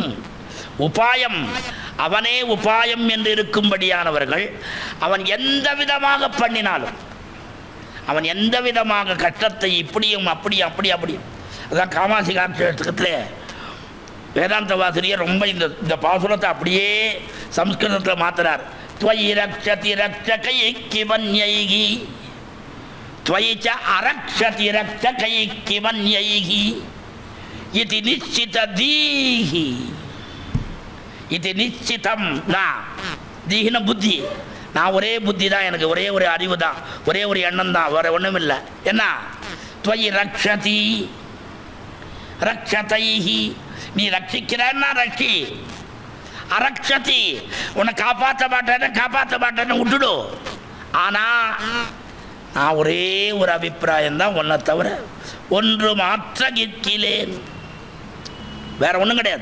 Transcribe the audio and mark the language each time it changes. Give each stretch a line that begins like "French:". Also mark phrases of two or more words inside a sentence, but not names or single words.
Tamil: உபாயம் அவனே உபாயம் என்று இருக்கும்படியானவர்கள் அவன் எந்த விதமாக பண்ணினாலும், அவன் எந்த விதமாக கஷ்டத்தை இப்படியும் அப்படியும் அப்படியும் அதான் காமாசி காட்சத்தில் வேதாந்த வாசிரியர் ரொம்ப இந்த பாசுரத்தை அப்படியே சம்ஸ்கிருதத்தில் மாத்துறார்.
Sanskrit: त्वयि रक्षति रक्षकैः त्वयि च अरक्षति रक्षकैः इति निश्चितधीः इति निश्चितं ना दीहिन बुद्धि
Tamil: நான் ஒரே புத்தி தான், எனக்கு ஒரே ஒரு அறிவு தான், ஒரே ஒரு எண்ணம் தான், வேறு ஒன்றும் இல்லை. என்ன
Sanskrit: त्वयि रक्षति रक्षतैः
Tamil: நீ ரட்சிக்கிறன்னா ரட்சி, அரக்ஷதி உன்னை காப்பாற்ற மாட்டேன்னு விட்டுடு. ஆனால் நான் ஒரே ஒரு அபிப்பிராயம்தான், உன்னை தவிர ஒன்று மாற்ற கிற்கிலேன், வேற ஒன்றும் கிடையாது.